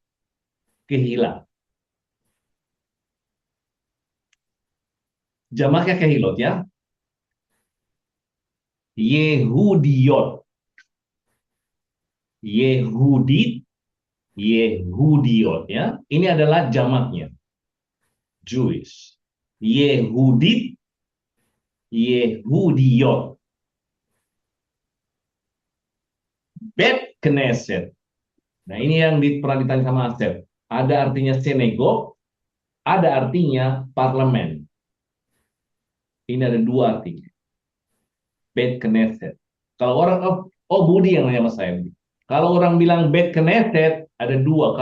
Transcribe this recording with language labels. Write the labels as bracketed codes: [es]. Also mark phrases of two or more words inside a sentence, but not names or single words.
[id] Kehilat. Jamaknya kehilot ya. Yehudiot. Yehudiot ya. Ini adalah jamaknya. Jewish. Yehudiot. [he] בית כנסת. [id] Nah, ini yang pernah ditanya sama Asep. Ada artinya sinagog, ada artinya parlemen. Ini ada dua artinya. [he] בית כנסת. [id] Kalau orang, Budi yang nanya sama saya. Kalau orang bilang [he] בית כנסת, [id] ada dua.